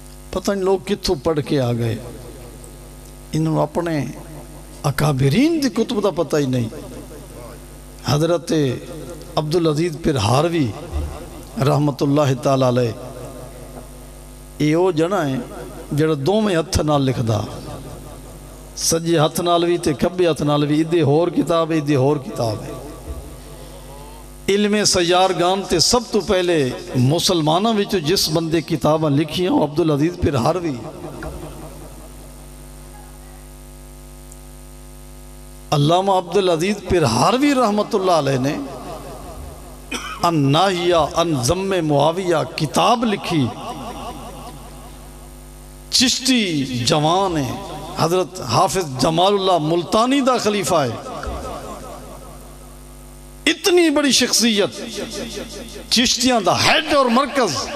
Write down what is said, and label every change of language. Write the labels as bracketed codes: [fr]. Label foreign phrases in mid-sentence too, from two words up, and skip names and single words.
[pa] پتہ نہیں لوگ کتوں پڑھ کے آ گئے، انہوں نے اپنے اکابرین دی کتب دا پتہ ہی نہیں۔ حضرت عبدالعزیز پھر ہاروی رحمت اللہ تعالیٰ علیہ، یہ وہ جنا ہے جڑا دو میں ہتھ نال لکھ دا، سجے ہتھ نال بھی تے کھبے ہتھ نال بھی، ادھے ہور کتاب ہے ادھے ہور کتاب ہے۔ علم سیارگان تے سب تو پہلے مسلمانوں وچ جس بندے کتاباں لکھیاں وہ عبدالعزیز پھر ہاروی۔ علامہ عبدالعزیز پھر ہاروی رحمت اللہ علیہ نے ان ناہیہ ان ضم معاویہ کتاب لکھی۔ چشتی جوان ہے، حضرت حافظ جمال اللہ ملتانی دا خلیفہ ہے، اتنی بڑی شخصیت، چشتیاں دا ہیڈ اور مرکز۔